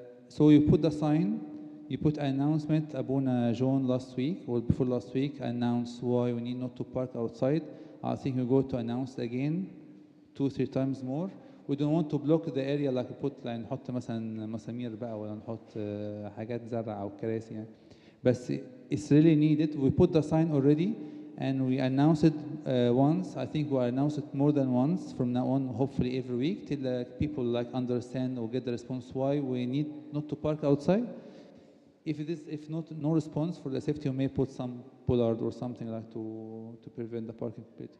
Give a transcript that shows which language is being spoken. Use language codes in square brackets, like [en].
[en] So you put the sign, you put an announcement. Abuna John last week or before last week announced why we need not to park outside. I think we go to announce again 2-3 times more. We don't want to block the area like put like [ar] نحط مثلا مسامير بقى ولا نحط حاجات زرع أو كراسي يعني. بس [en] it's really needed. We put the sign already and we announced it once. I think we announced it more than once from now on, hopefully every week till people like understand or get the response why we need not to park outside. If not no response for the safety, we may put some bollard or something like to prevent the parking plate.